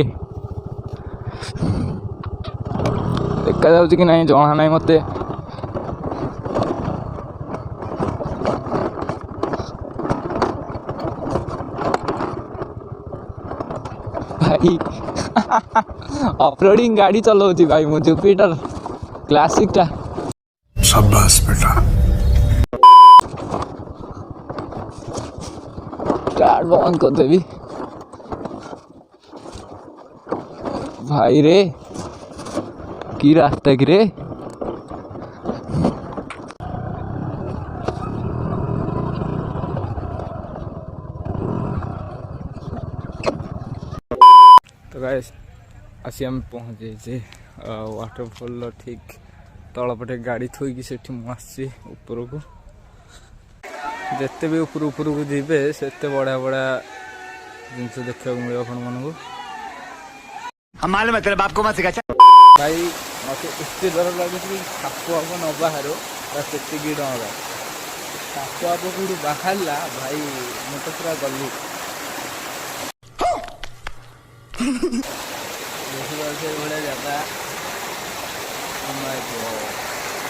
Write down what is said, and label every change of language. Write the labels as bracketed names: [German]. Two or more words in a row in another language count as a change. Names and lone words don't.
[Odia] ଦେଖାଯାଉଛି କି ନାହିଁ ଜଣା ନାହିଁ ମୋତେ। ଭାଇ ଅଫରୋଡ଼ିଂ ଗାଡ଼ି ଚଲାଉଛି ଭାଇ ମୁଁ ଜୁପିଟର କ୍ଲାସିକଟା। [Hindi] शाबाश बेटा। [Odia] ଷ୍ଟାର୍ଟ ବନ୍ଦ କରିଦେବି ଭାଇରେ କି ରାସ୍ତା କିରେ। ତ ଗାଇସ୍ ଆସି ଆମେ ପହଞ୍ଚି ଯାଇଛି ୱାଟରଫଲ୍ ଠିକ୍ ତଳପଟେ ଗାଡ଼ି ଥୋଇକି ସେଠି ମୁଁ ଆସିଛି ଉପରକୁ। ଯେତେ ବି ଉପରକୁ ଯିବେ ସେତେ ବଢ଼ିଆ ବଢ଼ିଆ ଜିନିଷ ଦେଖିବାକୁ ମିଳିବ ଆପଣମାନଙ୍କୁ। [Hindi] मालूम है तेरे बाप को मत सिखा। [Odia] ଭାଇ ମୋତେ ଏତେ ଡର ଲାଗୁଛି କି ସାପ ଫାପ ନ ବାହାରୁ ସେତିକି ଡର। ସାପ ଫାପ କେଉଁଠୁ ବାହାରିଲା ଭାଇ ମୁଁ ତ ପୁରା ଗଲି। ଦେଖିପାରୁଛ ଏଇଭଳିଆ ଜାଗା।